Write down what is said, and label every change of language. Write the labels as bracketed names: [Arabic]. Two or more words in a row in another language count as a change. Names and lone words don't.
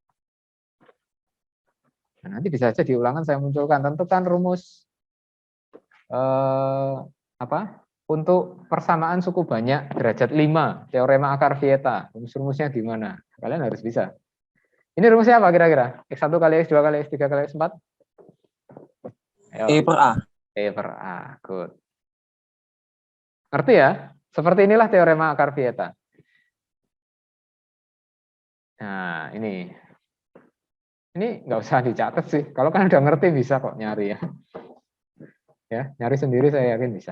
[Indonesian] Nah, nanti bisa saja di ulangan saya munculkan, tentukan rumus untuk persamaan suku banyak derajat 5, teorema akar Vieta. Rumus-rumusnya gimana? Kalian harus bisa. Ini rumusnya apa kira-kira? X1 kali X2 kali X3 kali X4? Ayo. E per A. E per A, good. Ngerti ya? Seperti inilah teorema akar Vieta. Nah, ini nggak usah dicatat sih. Kalau kan udah ngerti bisa kok nyari ya. Ya, nyari sendiri saya yakin bisa.